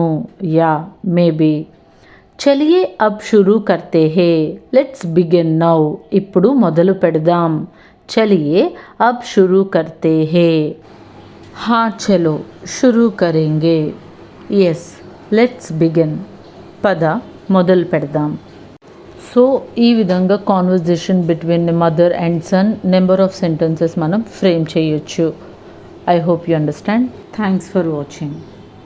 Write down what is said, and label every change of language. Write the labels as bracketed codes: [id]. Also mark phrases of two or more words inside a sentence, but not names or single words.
[en] ya maybe. [hi] चलिए अब शुरू करते हैं, [en] let's begin now, [te] ఇప్పుడు మొదలు పెడదాం. [hi] चलिए अब शुरू करते हैं, हाँ चलो शुरू करेंगे, [en] yes let's begin, [te] పద మొదలు పెడదాం. సో ఈ విధంగా [en] conversation between mother and son number of sentences [te] మనం ఫ్రేమ్ చేయొచ్చు. [en] I hope you understand. Thanks for watching.